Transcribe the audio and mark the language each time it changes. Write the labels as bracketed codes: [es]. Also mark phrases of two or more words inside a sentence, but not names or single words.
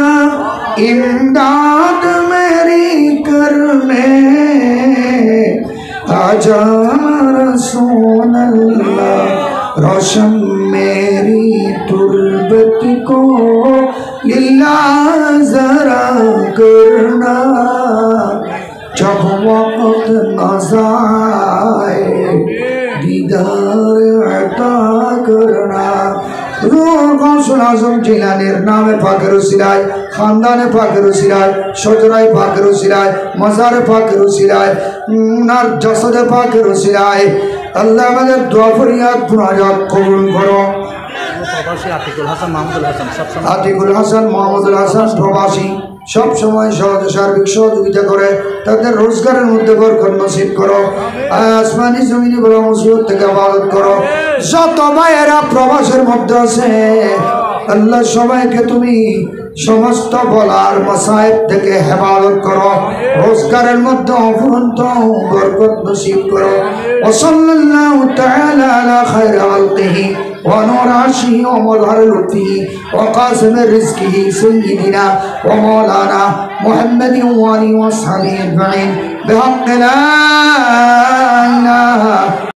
[hi] इमदाद मेरी करने, आजा रसूल अल्लाह रोशन मेरी तुर्बत को लिल्लाह जरा करना, जब वक्त नज़ा आए दीदार अता करना। [bn] গাউসুল আজম জিলানীর নামে পাকের উসিলায়, খানদানে পাকের উসিলায়, শাজরায় পাকের উসিলায়, মাজারে পাকের উসিলায়, উনার জসদে পাকের উসিলায় আল্লাহ আমাদের দোয়া ফরিয়াদ মুনাজাত কবুল করো। আতিকুল হাসান মাহমুদুল হাসান প্রবাসী সব সময় সার্বিক সহযোগিতা করে তাদের রোজগারের মধ্যে বরকত নসিব করো। আসমানি জমিনে বড় মুসিবত থেকে হেফাজত করো। যত ভাইয়েরা প্রবাসের মধ্যে আছে আল্লাহ সবাইকে তুমি সমস্ত বলার মাসায়েব থেকে হেফাজত করো, রোজগারের মধ্যে অফুরন্ত বরকত নসিব করো। [ar] وصلى الله تعالى على خير خلقه ونور عرشه ومظهر لطفه وقاسم رزقه سيدنا ومولانا محمد وآله وصحبه أجمعين بحق لا إله